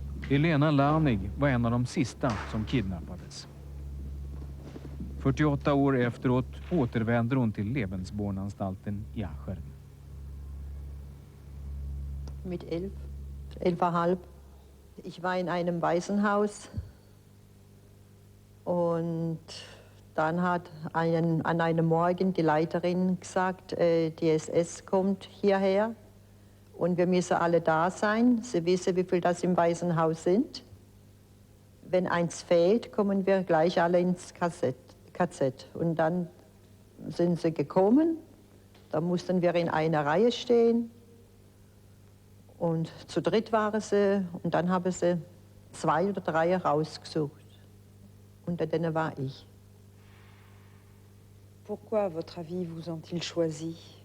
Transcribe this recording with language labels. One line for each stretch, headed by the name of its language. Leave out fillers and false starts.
Swedish: Elena Larnig var en av de sista som kidnappades. 48 år efteråt återvänder hon till Lebensbornanstalten i Aschern.
German: Mit 11,5. Ich war in einem Waisenhaus und dann hat an einem Morgen die Leiterin gesagt, die SS kommt hierher und wir müssen alle da sein. Sie wissen, wie viele das im Waisenhaus sind. Wenn eins fehlt, kommen wir gleich alle ins KZ. Und dann sind sie gekommen, da mussten wir in einer Reihe stehen. Und zu dritt waren sie und dann haben sie 2 oder 3 rausgesucht. Unter denen war ich.
French: Pourquoi, à votre avis, vous ont-ils choisi?